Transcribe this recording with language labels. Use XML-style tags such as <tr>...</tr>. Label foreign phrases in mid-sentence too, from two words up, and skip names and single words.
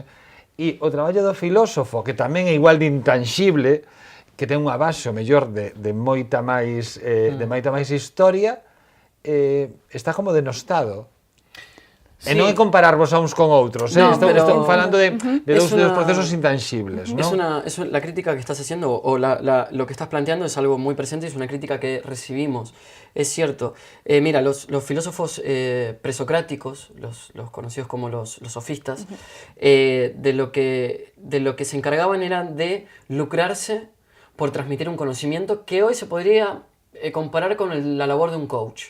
<gl>E o traballo do filósofo, que tamén é igual de intangible, que ten unha base o mellor de moita máis historia, está como denostado. E non é compararvos a uns con outros,</gl> <es>No,</es> <gl>estamos falando de</gl> <es>es</es> <gl>dos</gl> <es>una-</es> <gl>procesos intangibles, ¿no?</gl> <es>La crítica que estás haciendo o lo que estás planteando es algo muy presente y es una crítica que recibimos. Es cierto. Mira, los filósofos presocráticos, los conocidos como los sofistas, de lo que se encargaban era de lucrarse por transmitir un conocimiento que hoy se podría comparar con la labor de un coach.</es>